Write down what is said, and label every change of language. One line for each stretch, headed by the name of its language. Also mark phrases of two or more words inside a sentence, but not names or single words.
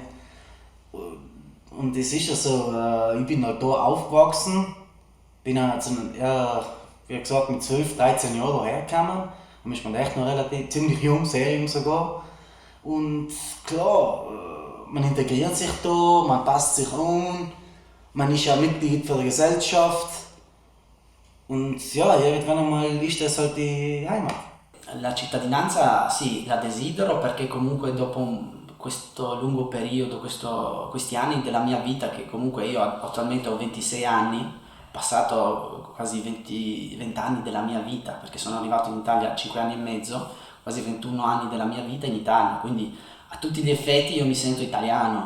German: Und es ist ja so, ich bin halt hier aufgewachsen, bin wie gesagt mit 12, 13 Jahren hierher gekommen, und ist man echt noch ziemlich jung, sehr jung sogar. Und klar, man integriert sich da, man passt sich an, man ist ja Mitglied für die Gesellschaft und ja, irgendwann einmal ist das halt die Heimat.
Italian: La cittadinanza sì, la desidero perché comunque dopo questo lungo periodo, questi anni della mia vita, che comunque io attualmente ho 26 anni, passato quasi 20 anni della mia vita, perché sono arrivato in Italia a 5 anni e mezzo, quasi 21 anni della mia vita in Italia, quindi a tutti gli effetti io mi sento italiano.